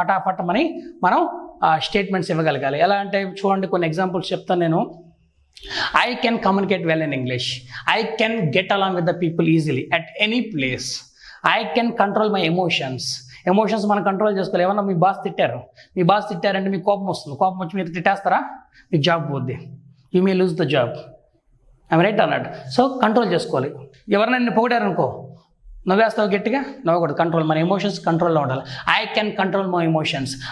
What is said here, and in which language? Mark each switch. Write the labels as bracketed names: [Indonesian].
[Telugu] పటాపటమని మనం స్టేట్మెంట్స్ ఇవ్వగలగాలి. ఎలా అంటే చూడండి, కొన్ని ఎగ్జాంపుల్స్ చెప్తాను నేను. [English] I can communicate well in English. I can get along with the people easily at any place. I can control my emotions. [Telugu] Emotions మనం control చేసుకోవాలి. ఏమన్నా మీ బాస్ తిట్టారంటే మీకు కోపం వస్తుంది. కోపం వచ్చి మీరు తిట్టేస్తారా, మీకు జాబ్ పోద్ది. [English] You may lose the job. I'm right [Telugu] అన్నట్టు. సో కంట్రోల్ చేసుకోవాలి. ఎవరైనా నేను పొగిడారనుకో, నవ్వేస్తావు గట్టిగా, నవ్వకూడదు. కంట్రోల్, మన ఎమోషన్స్ కంట్రోల్లో ఉండాలి. [English] I can control my emotions.